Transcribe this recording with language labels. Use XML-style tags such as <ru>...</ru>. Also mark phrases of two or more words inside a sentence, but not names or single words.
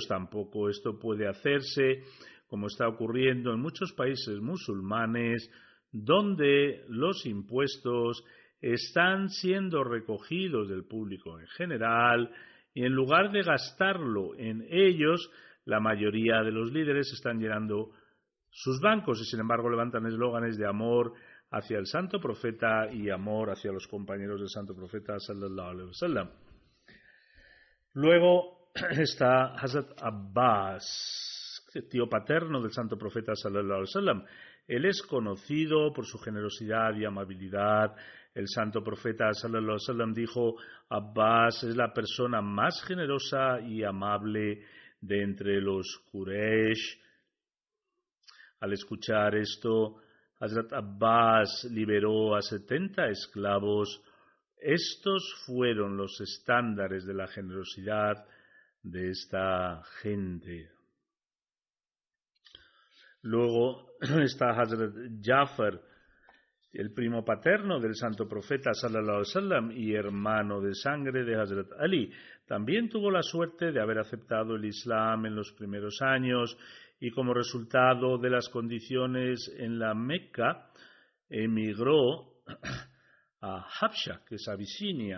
<es>Tampoco esto puede hacerse, como está ocurriendo en muchos países musulmanes, donde los impuestos están siendo recogidos del público en general y en lugar de gastarlo en ellos, la mayoría de los líderes están llenando sus bancos y sin embargo levantan eslóganes de amor hacia el santo profeta y amor hacia los compañeros del santo profeta</es> <ar>صلى الله عليه وسلم.</ar> <es>Luego está Hazrat Abbas, tío paterno del santo profeta</es> <ar>صلى الله عليه وسلم.</ar> <es>Él es conocido por su generosidad y amabilidad. El santo profeta</es> <ar>صلى الله عليه وسلم</ar> <es>dijo: Abbas es la persona más generosa y amable de entre los Quraysh. Al escuchar esto, Hazrat Abbas liberó a 70 esclavos Estos fueron los estándares de la generosidad de esta gente. Luego está Hazrat Jafar, el primo paterno del santo profeta</es> <ar>صلى الله عليه وسلم</ar> <es>y hermano de sangre de Hazrat Ali. También tuvo la suerte de haber aceptado el Islam en los primeros años y como resultado de las condiciones en la Meca emigró a Habsha, que es Abisinia.</es>